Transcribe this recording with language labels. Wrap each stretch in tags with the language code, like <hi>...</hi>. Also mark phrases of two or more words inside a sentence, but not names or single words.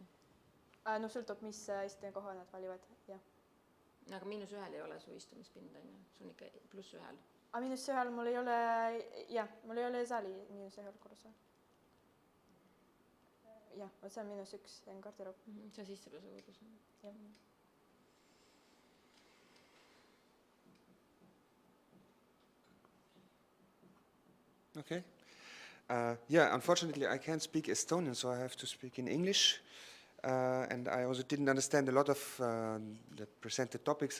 <et>No sõltub, mis istumiskoha nad valivad, jah. Aga -1 ei ole su istumispind, on ju? Sul on ikka +1. -1 mul ei ole, jah, mul ei ole saali -1 korrusel. Jah, see on -1, see on garderoop. See on sissepääsukogus. Jah. Okay.</et> <en>Yeah, unfortunately I can't speak Estonian, so I have to speak in English. And I also didn't understand a lot of the presented topics.</en>